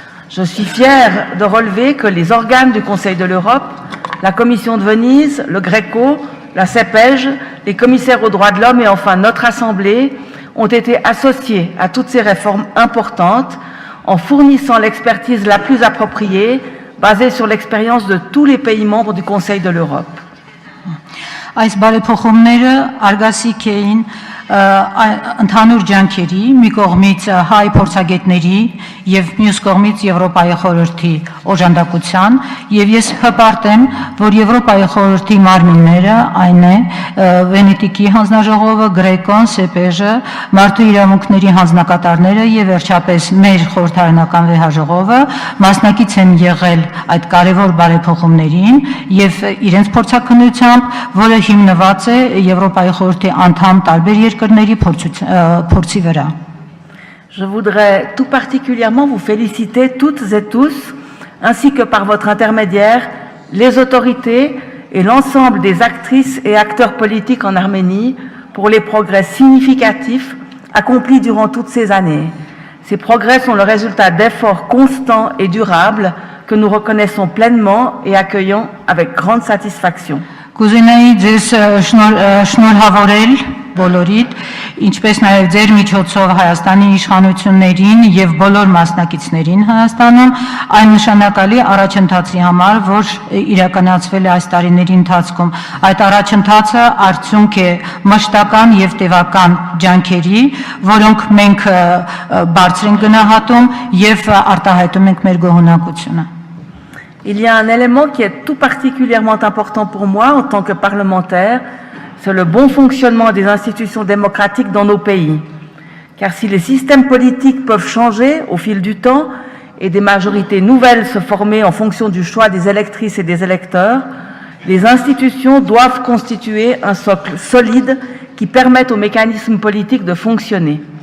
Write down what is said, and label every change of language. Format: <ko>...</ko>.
<fr>Je suis fière de relever que les organes du Conseil de l'Europe, la Commission de Venise, le Greco, la CEPEJ, les commissaires aux droits de l'homme et enfin notre Assemblée ont été associés à toutes ces réformes importantes en fournissant l'expertise la plus appropriée basée sur l'expérience de tous les pays membres du Conseil de l'Europe.</fr> <hy>Այս բարեփոխումները արգասիկ էին ընդհանուր ջանքերի մի կողմից հայ փորձագետների, եւ մյուս կողմից Եվրոպայի խորհրդի օժանդակության, եւ ես հպարտ եմ, որ Եվրոպայի խորհրդի մարմինները, այն է Վենետիկի հանձնաժողովը, Գրեկոն, Սեպեժը, Մարդու իրավունքների հանձնակատարները եւ վերջապես մեր խորհրդարանական վեհաժողովը մասնակից են եղել այդ կարևոր բարեփոխումներին եւ իրենց փորձաքննությամբ, որը հիմնված է Եվրոպայի խորհրդի անդամ տարբեր երկրների փորձի վրա։</hy> <fr>Je voudrais tout particulièrement vous féliciter toutes et tous, ainsi que par votre intermédiaire, les autorités et l'ensemble des actrices et acteurs politiques en Arménie pour les progrès significatifs accomplis durant toutes ces années. Ces progrès sont le résultat d'efforts constants et durables que nous reconnaissons pleinement et accueillons avec grande satisfaction.</fr> <hy>Կուզենայի ձեզ շնորհավորել բոլորիդ, ինչպես նաև ձեր միջոցով Հայաստանի իշխանություններին եւ բոլոր մասնակիցներին Հայաստանում այն նշանակալի առաջընթացի համար, որ իրականացվել է այս տարիների ընթացքում։ Այդ առաջընթացը արդյունք է մշտական եւ տևական ջանքերի, որոնք մենք բարձր ենք գնահատում եւ արտահայտում ենք մեր գոհունակությունը։</hy> <fr>Il y a un élément qui est tout particulièrement important pour moi en tant que parlementaire, c'est le bon fonctionnement des institutions démocratiques dans nos pays. Car si les systèmes politiques peuvent changer au fil du temps et des majorités nouvelles se former en fonction du choix des électrices et des électeurs, les institutions doivent constituer un socle solide qui permette aux mécanismes politiques de fonctionner.</fr>